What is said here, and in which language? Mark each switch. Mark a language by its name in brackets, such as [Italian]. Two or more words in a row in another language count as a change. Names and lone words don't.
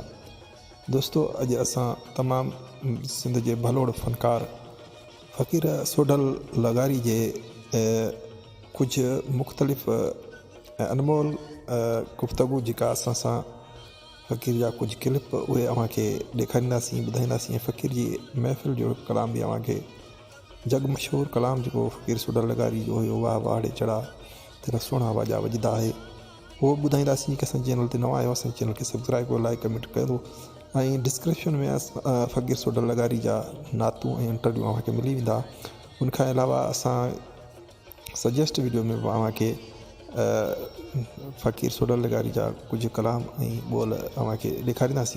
[Sindhi] दोस्तों, अॼु असां तमामु सिंध जे भलोड़ फ़नकार फ़क़ीर सोढल लगारी जे कुझु मुख़्तलिफ़ अनमोल गुफ़्तगू जेका असां सां फ़क़ीर जा कुझु क्लिप उहे अव्हांखे ॾेखारींदासीं, ॿुधाईंदासीं। फ़क़ीर जी महफ़िल जो कलाम बि अव्हांखे जग मशहूर कलाम जो फ़क़ीर सोढल लगारी जो हुयो, वाह वाड़े चढ़ा तेरा सोना वाजा वजदा है, वो ॿुधाईंदासीं। कि असां चैनल ते नवां आहियो, असांजे चैनल खे सब्सक्राइब कयो, [English] like comment [Sindhi] कयो। ऐं डिस्क्रिप्शन में फ़क़ीर सोढल लगारी जा नातूं ऐं इंटरव्यू अव्हांखे मिली वेंदा। उनखां अलावा असां [English] suggest video [Sindhi] में अव्हांखे फ़क़ीर सोढल लगारी जा कुझु कलाम ऐं ॿोल अव्हांखे ॾेखारींदासीं।